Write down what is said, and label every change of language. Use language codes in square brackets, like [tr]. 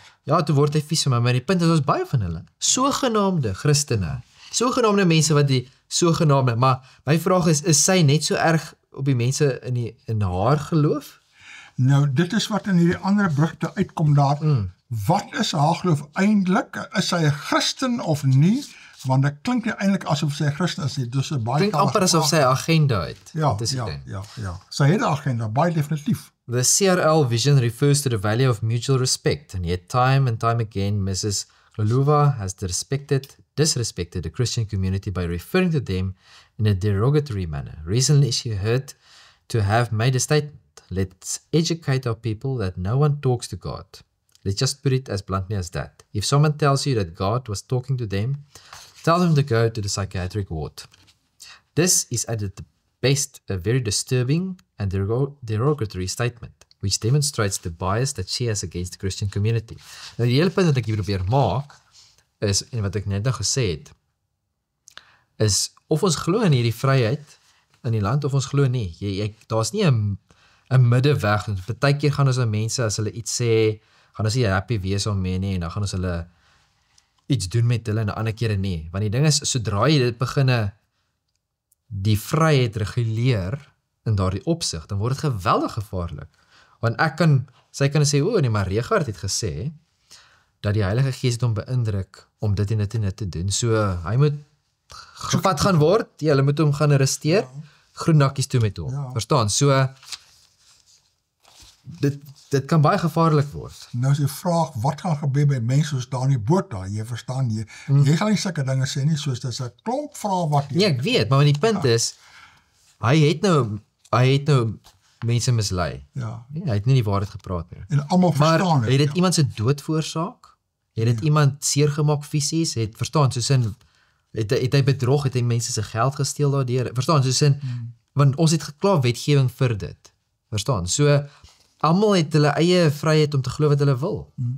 [af] Ja, toe word hy vies vir my, maar die punt is ons baie van hulle, sogenaamde Christene, sogenaamde mense wat die sogenaamde, maar my vraag is sy net so erg op die mense in haar geloof? Nou, dit is wat in hierdie ander brugte uitkom daar. Wat is haar geloof eintlik? Is sy 'n Christen of nie? Want dit klink nie eintlik asof sy 'n Christen is nie. Dus 'n baie klink amper asof sy 'n agenda het. Ja. Sy het 'n agenda, baie definitief. [en] The CRL vision refers to the value of mutual respect, and yet time and time again, Mrs. Luluva has disrespected the Christian community by referring to them in a derogatory manner. Recently, she heard to have made a statement. Let's educate our people that no one talks to God. Let's just put it as bluntly as that. If someone tells you that God was talking to them, tell them to go to the psychiatric ward. This is at the best a very disturbing and derogatory statement, which demonstrates the bias that she has against the Christian community. [af] Nou die hele punt wat ek hier probeer maak, is, en wat ek net nou gesê het, is of ons glo in hierdie vryheid in die land, of ons glo nie. Daar's nie 'n middeweg. Partykeer gaan ons aan mense, as hulle iets sê, gaan ons nie happy wees daarmee nie, en dan gaan ons hulle iets doen met hulle, en ander kere nie. Want die ding is, sodra jy dit begin die vryheid reguleer in daardie opsig, dan word dit geweldig gevaarlik. Want sy kan sê, nee, maar Regard het gesê, dat die Heilige Gees het hom beïndruk om dit en dit en dit te doen. So, hy moet gevat gaan word, hulle moet hom gaan arresteer, groen nakkies toe met hom. Verstaan? So, dit kan baie gevaarlik word. Nou is die vraag, wat gaan gebeur met mense soos daar in die boot daar? Jy verstaan, jy gaan nie sulke dinge sê nie, soos dis 'n klomp vrae wat nee, ek weet, maar die punt is, hy het nou mense mislei. Ja. Nee, hy het nie die waarheid gepraat nie. En almal verstaan het dit iemand se dood veroorsaak? Het dit iemand seer gemaak fisies? Verstaan, soos in, het hy bedrog, het hy mense se geld gesteel daardeur? Verstaan, soos in, want ons het geklaar wetgewing vir dit. Verstaan, so, almal het hulle eie vryheid om te glo wat hulle wil.